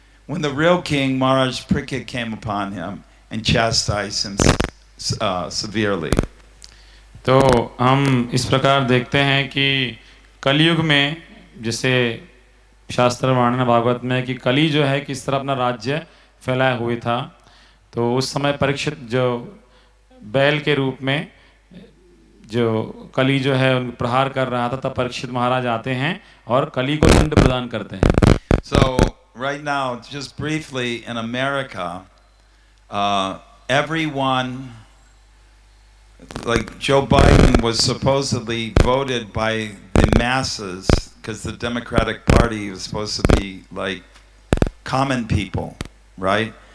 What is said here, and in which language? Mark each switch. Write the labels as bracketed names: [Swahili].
[English] When the real king, Maharaj Parikshit, came upon him and chastised him severely. [Hindi] तो हम इस प्रकार देखते हैं कि कलयुग में जैसे शास्त्र वर्णन भागवत में कि कली जो है किस तरह अपना राज्य फैलाया हुआ था, तो उस समय परीक्षित जो बैल के रूप में जो कली जो है उन प्रहार कर रहा था, तब परीक्षित महाराज आते हैं और कली को दंड प्रदान करते हैं. [English] So right now, just briefly, in America, everyone, like Joe Biden was supposedly voted by the masses because the Democratic Party was supposed to be like common people, right?